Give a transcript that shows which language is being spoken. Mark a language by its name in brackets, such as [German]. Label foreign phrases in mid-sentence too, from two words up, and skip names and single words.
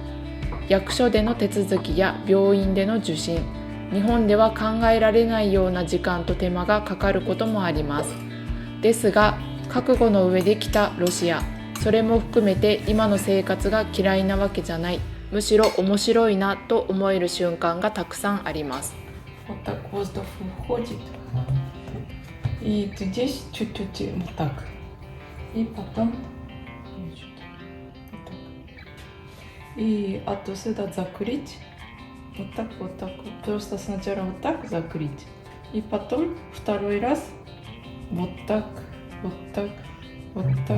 [Japanese] 役所での手続きや病院での受診、日本では考えられないような時間と手間がかかることもあります。ですが覚悟の上で来たロシア、それも含めて今の生活が嫌いなわけじゃない、むしろ面白いなと思える瞬間がたくさんあります。 [Russian] Вот так воздух выходит. И здесь чуть-чуть вот так. И потом вот так. И отсюда закрыть. Вот так, вот так. Просто сначала вот так закрыть. И потом второй раз вот так, вот так, вот так.